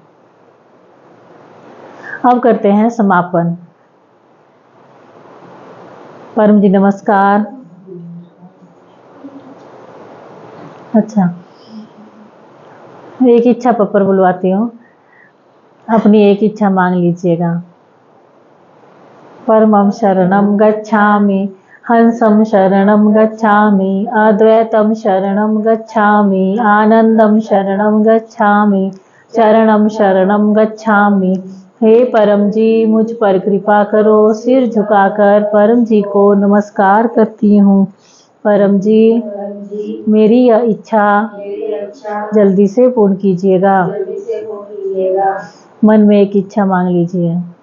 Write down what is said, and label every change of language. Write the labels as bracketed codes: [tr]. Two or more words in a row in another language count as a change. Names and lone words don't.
[hi] अब करते हैं समापन। परम जी नमस्कार। अच्छा, एक इच्छा पप्पर बुलवाती हूँ, अपनी एक इच्छा मांग लीजिएगा। [sa] परमं शरणं गच्छामि, हंसं शरणं गच्छामि, अद्वैतं शरणं गच्छामि, आनंदं शरणं गच्छामि, चरणम शरणम गच्छामि। [hi] हे परम जी मुझ पर कृपा करो। सिर झुकाकर परम जी को नमस्कार करती हूँ। परम जी मेरी यह इच्छा जल्दी से पूर्ण कीजिएगा। मन में एक इच्छा मांग लीजिए।